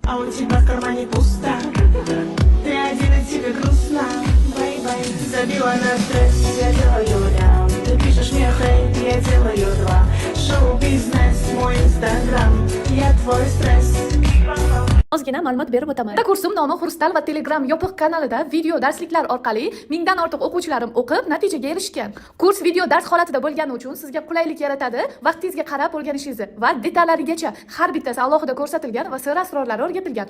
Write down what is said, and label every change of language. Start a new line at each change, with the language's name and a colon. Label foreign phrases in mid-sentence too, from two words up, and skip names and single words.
Russian: А у тебя в кармане пусто. Ты один и тебе грустно. Бай-бай, забила на стресс. Я делаю рям. Ты пишешь мне хей, я делаю два. Шоу-бизнес, мой инстаграм. Я твой стресс.
Uzbek: Ozgina ma'lumot berib o'taman. Kursum nomi Xurstal va Telegram yopiq kanalida video darsliklar orqali mingdan ortiq o'quvchilarim o'qib natijaga erishgan. Kurs video dars holatida bo'lgani uchun sizga qulaylik yaratadi, vaqtingizga qarab o'rganishingizni va detallarigacha har bittasi alohida ko'rsatilgan va sir asrorlari o'rgatilgan.